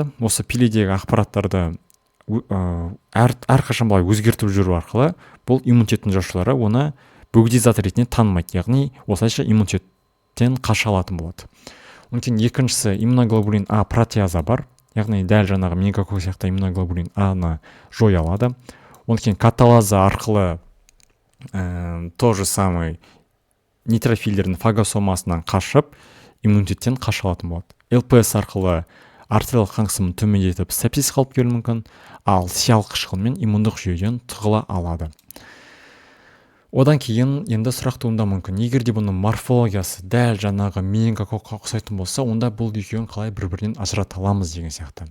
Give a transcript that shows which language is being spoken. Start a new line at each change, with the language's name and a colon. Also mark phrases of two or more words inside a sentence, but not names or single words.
Kazakh: Осы пилийдегі ақпараттарды әрқашан былай өзгертіп жүру арқылы бұл иммунитеттің жасушалары оны бөгде зат ретінде танымайды, яғни осылайша иммунитеттен қаша алатын болады. Одан кейін екіншісі иммуноглобулин А протеаза бар, яғни дәл жаңағы менингококк сияқты иммуноглобулин А-ны жоя алады. Одан кейін каталаза арқылы
Russian: то же самый
Kazakh: нейтрофильдердің фагосомасынан қашып иммунитеттен қаша алатын болады. ЛПС арқылы артериялық қан қысымын төмендетіп сепсис қалып келуі мүмкін, ал сиялық қышқылмен иммундық жүйеден тығыла алады. Одан кейін енді сұрақ туындауы мүмкін. Егер де бұның морфологиясы дәл жаңағы менингококкқа ұқсайтын болса, онда бұл екеуін қалай бір-бірінен ажырата аламыз деген сияқты.